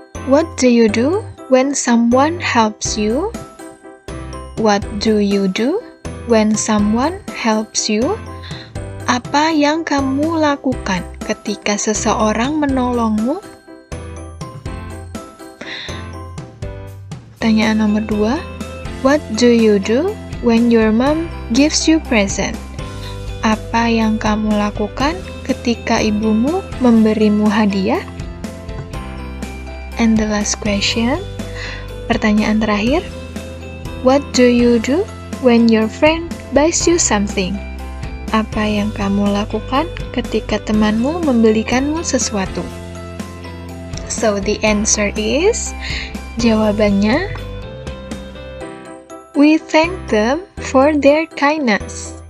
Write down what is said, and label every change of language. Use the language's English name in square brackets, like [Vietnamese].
[English] What do you do when someone helps you? What do you do when someone helps you? [Indonesian] Apa yang kamu lakukan ketika seseorang menolongmu? Pertanyaan nomor 2. [English] What do you do when your mom gives you present? [Indonesian] Apa yang kamu lakukan ketika ibumu memberimu hadiah? [English] And the last question. [Indonesian] Pertanyaan terakhir. [English] What do you do when your friend buys you something? [Indonesian] Apa yang kamu lakukan ketika temanmu membelikanmu sesuatu? [English] So the answer is, [Indonesian] jawabannya, [English] we thank them for their kindness.